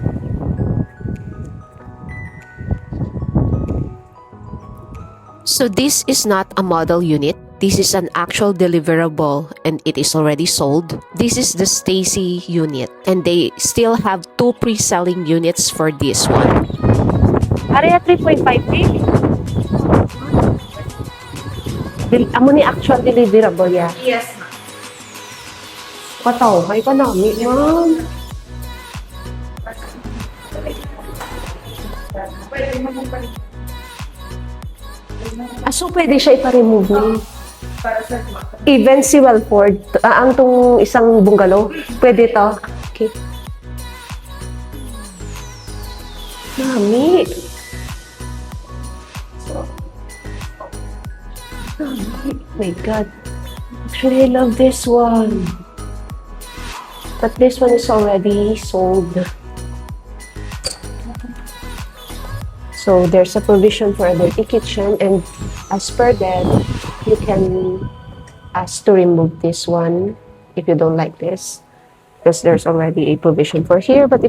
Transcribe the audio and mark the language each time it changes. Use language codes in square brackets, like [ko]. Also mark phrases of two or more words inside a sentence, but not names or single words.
[en] So this is not a model unit. This is an actual deliverable and it is already sold. This is the Stacy unit and they still have 2 pre-selling units for this one. Area 3.5K? [hil] Amo ni [en] actual deliverable [hil] ya? [en] Yes. [hil] Kataw, ay kanami, ma'am. So pwede siya ipa-remove ni? Even si Wellford, ang tong isang bungalow, pwede to? Okay. Mami. [en] My God. Actually, I love this one. But this one is already sold. So there's a provision for a dirty kitchen, and as per that, you can ask to remove this one if you don't like this, because there's already a provision for here.